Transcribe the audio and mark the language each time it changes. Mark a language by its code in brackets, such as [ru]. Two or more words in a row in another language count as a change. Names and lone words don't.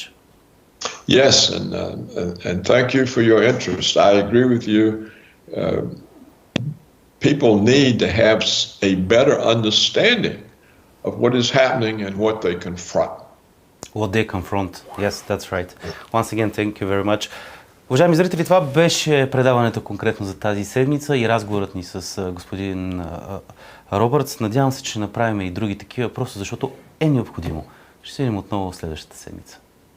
[en] Yes, and thank you for your interest. I agree with you. People need to have a better understanding of what is happening and what they confront. What they confront. Yes, that's right. Once again, thank you very much. [bg] Уважаеми зрители, това беше предаването конкретно за тази седмица и разговорът ни с господин Робъртс. Надявам се, че ще направим и други такива, просто защото е необходимо. Ще се видим отново следващата седмица.